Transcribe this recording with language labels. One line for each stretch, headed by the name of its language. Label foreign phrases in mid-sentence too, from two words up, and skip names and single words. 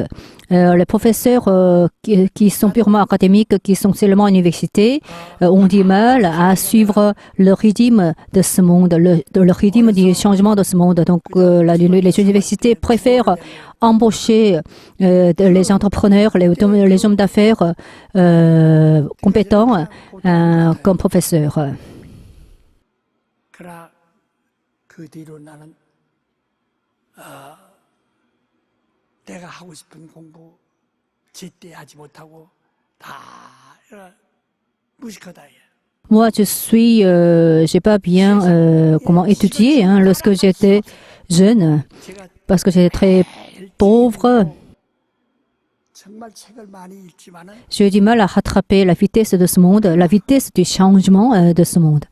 French: Les professeurs qui sont purement académiques, qui sont seulement à l'université, ont du mal à suivre le rythme de ce monde, le rythme du changement de ce monde. Donc, les universités préfèrent embaucher les entrepreneurs, les hommes d'affaires compétents comme professeurs.
Korean: 내가 하고 싶은 공부 제때 하지 못하고 다 무식하다.
French: Moi, j'ai pas bien comment étudier lorsque j'étais jeune, parce que j'étais très pauvre. J'ai du mal à rattraper la vitesse de ce monde, la vitesse du changement de ce monde.